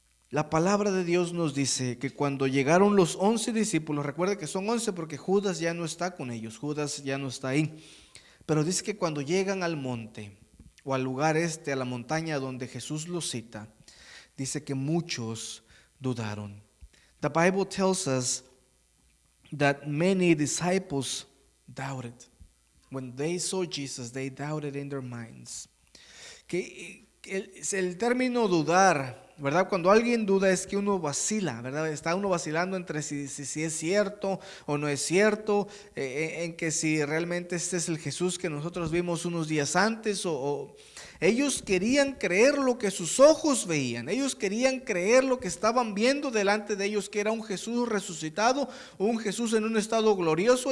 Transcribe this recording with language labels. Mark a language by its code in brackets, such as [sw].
[es] La palabra de Dios nos dice que cuando llegaron los 11 discípulos, recuerda que son 11 porque Judas ya no está con ellos, Judas ya no está ahí, pero dice que cuando llegan al monte o al lugar a la montaña donde Jesús los cita, dice que muchos dudaron. [en] The Bible tells us that many disciples doubted. When they saw Jesus, they doubted in their minds. [es] Que el término dudar, ¿verdad? Cuando alguien duda es que uno vacila, ¿verdad? Está uno vacilando entre si es cierto o no es cierto, en que si realmente este es el Jesús que nosotros vimos unos días antes ellos querían creer lo que sus ojos veían, ellos querían creer lo que estaban viendo delante de ellos, que era un Jesús resucitado, un Jesús en un estado glorioso.